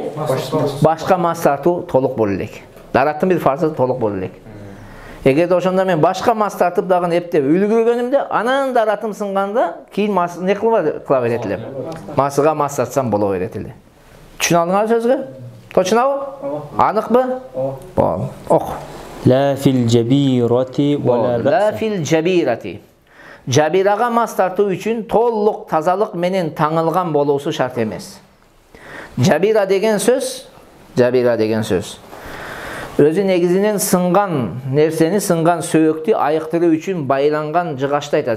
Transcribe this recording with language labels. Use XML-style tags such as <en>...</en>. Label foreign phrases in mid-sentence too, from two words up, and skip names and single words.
<ky>Башка мас тартуу толук боло элек. Дараттын бир фарзы толук боло элек. Эгерде ошондо мен башка мас тартып дагы эптеп үлгүргөнүмдө, анан даратым сынганда, кийин мас не кыла берет элем? Масыга мас тартсам боло берет эле. Түшүнө алдыңарбы сөзгө? Точнобу? Аныкпы? Болду. Ок.</ky> <ar>لا في الجبيرة ولا لا بأس. في الجبيرة.</ar> <ky>Жабирага мас тартуу үчүн толук тазалык менен таңылган болуусу шарт эмес. Жабира деген сөз өзү негизинен сынган нерсени, сынган сөйөктү айыктыруу үчүн байланган жыгачты айтат.</ky>